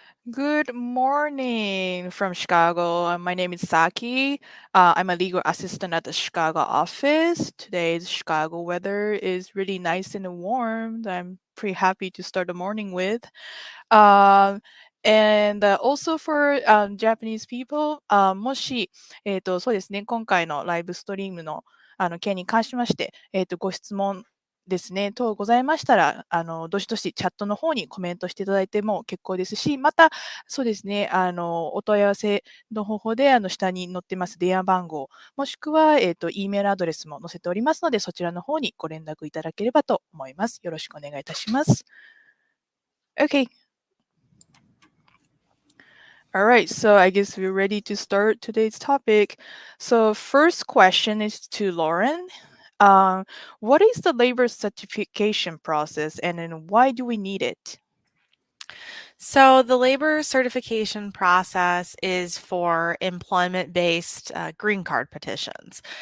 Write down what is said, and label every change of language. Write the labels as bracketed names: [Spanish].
[English] Good morning from Chicago. My name is Saki. I'm a legal assistant at the Chicago office. Today's Chicago weather is really nice and warm. I'm pretty happy to start the morning with. And also for Japanese people, [Japanese] もし、そうですね、今回のライブストリームの件に関しまして、ご質問ですね、等ございましたら、どしどしチャットの方にコメントしていただいても結構ですし、また、そうですね、お問い合わせの方法で、下に載ってます電話番号、もしくは、E メールアドレスも載せておりますので、そちらの方にご連絡いただければと思います。よろしくお願いいたします。 [English] Okay. All right, so I guess we're ready to start today's topic. So first question is to Lauren. What is the labor certification process and then why do we need it? So the labor certification process is for employment-based green card petitions.